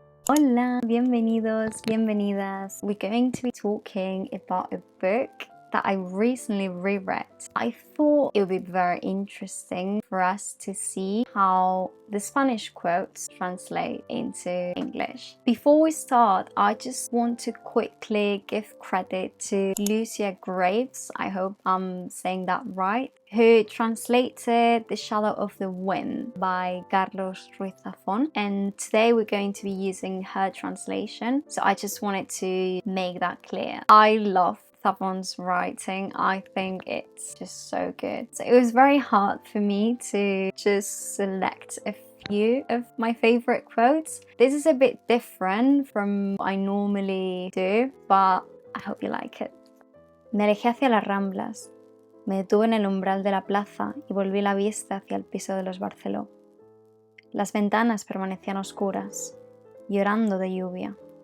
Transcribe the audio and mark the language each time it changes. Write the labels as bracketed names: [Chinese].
[Spanish] Hola, bienvenidos, bienvenidas. [English] We're going to be talking about a book that I recently reread. I thought it would be very interesting for us to see how the Spanish quotes translate into English. Before we start, I just want to quickly give credit to Lucia Graves, I hope I'm saying that right, who translated The Shadow of the Wind by Carlos Ruiz Zafón, and today we're going to be using her translation, so I just wanted to make that clear. I love Zafón's writing. I think it's just so good. So it was very hard for me to just select a few of my favorite quotes. This is a bit different from what I normally do, but I hope you like it. [Spanish] Me alejé hacia las Ramblas. Me detuve en el umbral de la plaza y volví la vista hacia el piso de los Barceló. Las ventanas permanecían oscuras, llorando de lluvia.